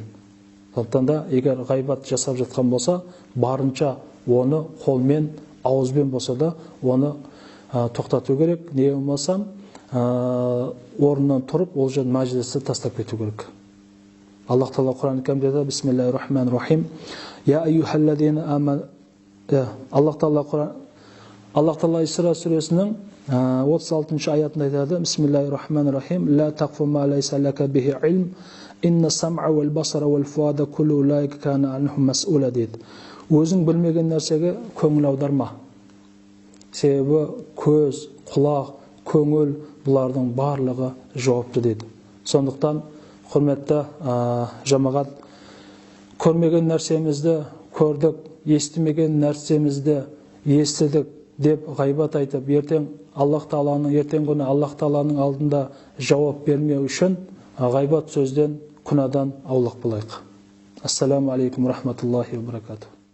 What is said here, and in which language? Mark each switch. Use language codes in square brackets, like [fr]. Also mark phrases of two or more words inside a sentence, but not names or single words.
[kk] Сондықтан да егер ғайбат жасап жатқан болса, барынша оны қолмен, ауызбен болса да оны тоқтату керек. Не болмаса, орнынан тұрып, ол жерден мәжілісті тастап кету керек. Аллах Тағала Құран-ы Кәрімде айтады: [ar] بسم الله الرحمن الرحيم. يا أيها الذين آمنوا. [kk] Аллах Тағала Исра сүресінің 36 аятында айтады: [ar] بسم الله الرحمن الرحيم. لا تقف ما ليس لك به علم إن السمع والبصر والفؤاد كل أولئك كان عنه مسؤولا [kk] дейді. Өзің білмеген нәрсеге көңіл аударма. Себебі көз, құлақ, көңіл бұлардың барлығы жауапты деді. Сондықтан құрметті жамағат, көрмеген нәрсемізді көрдік, естімеген нәрсемізді естідік деп ғайбат айтып, ертең күні Аллах Тағаланың алдында жауап бермеу үшін ғайбат сөзден, күнәдан аулақ болайық. [ar] السلام عليكم ورحمة الله وبركاته.